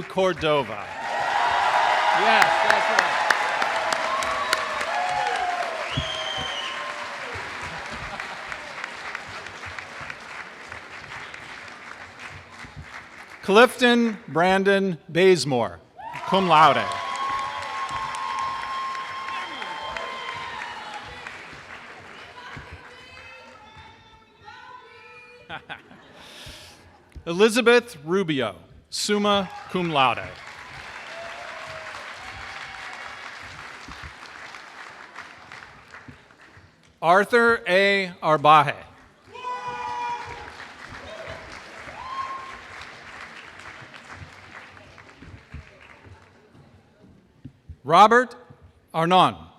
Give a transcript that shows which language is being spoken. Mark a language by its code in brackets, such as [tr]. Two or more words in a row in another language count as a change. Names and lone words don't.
[en] Cordova. Yes, that's right. Clifton Brandon Bazemore, [la] cum laude. [en] Elizabeth Rubio, [la] summa cum laude. [en] Arthur A. Arbaje. Robert Arnon.